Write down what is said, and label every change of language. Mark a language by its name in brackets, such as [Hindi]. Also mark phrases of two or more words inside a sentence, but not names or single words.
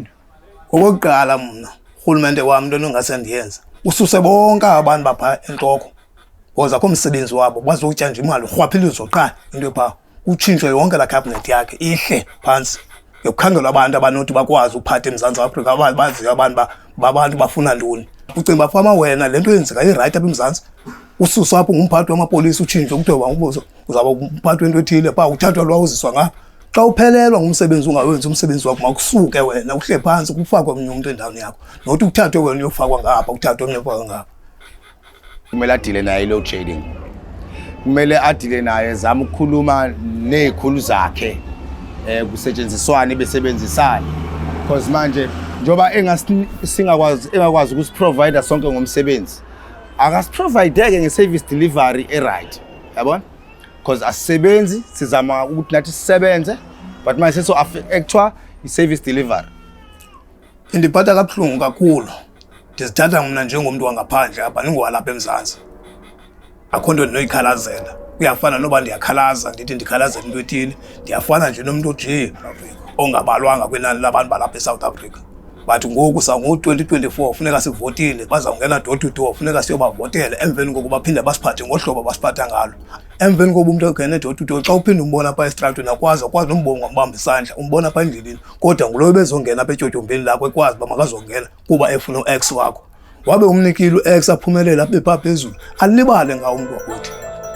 [Xhosa] Okokuqala mna urhulumente wami into ongasendiyenza ususe bonke abantu bapha entloko because akho umsebenzi wabo bazotya nje imali urhwaphilizo qha into pha utshintshwe yonke la cabinet yakhe ihle phansi ngekukhangelwa abantu abanothi bakwazi ukuphatha eMzantsi Afrika bazi abantu bafuna ntoni. Ucinga bafama wena lento yenzeka iright apha eMzantsi ususe apho ngumphathi wamapolisa utshintshwe kuthiwa uzaba umphathi wento ethile pha uthathwa lwawuziswa ngapha. Xa uphelelwa ngumsebenzi ungawenzi umsebenzi wakho makusuke wena uhle phansi kufakwe omnye umuntu endaweni yakho nothi uthathwe wena uyofakwa ngapha uthathwe omnye ufakwe ngapha. [Zulu] Kumele adile naye loadshedding. Kumele adile naye zama ukukhuluma nezikhulu zakhe kusetshenziswane besebenzisana because manje njoba engakwazi ukusiprovide sonke ngomsebenzi akasiprovide [English] ngeservice delivery right [Zulu] yabona because asisebenzi sizama ukuthi nathi sisebenze but manje [English] so actual iservice delivery [Xhosa] indiphatha kabuhlungu kakhulu. Ndizithatha mina njengomuntu wangaphandle apha ningowalapha eMzantsi akho nto ndinoyikhalazela. Kuyafana noba ndiyakhalaza ndithi ndikhalazela into ethile ndiyafana nje nomuntu nje ongabalwanga kwenani labantu balapha eSouth Africa but ngoku sango-2024 funeka sivotile, bazawungena [English] door to door, [Xhosa] funeka siyobavotela emveni kokuba baphinde basiphathe ngohlobo basiphatha ngalo. Emveni kokuba umuntu engene [English] door to door, [Xhosa] xa uphinde umbona apha esitratweni akwazi nombonga ngambamba isandla, umbona apha endleleni, kodwa ngulo bezongena apha etyotyomveni lakho ekwazi uba makazongena kuba efuna u-ex wakho. Wabe umnikile u-ex aphumelela apha phezulu, alibale ngawo umntu wakuthi.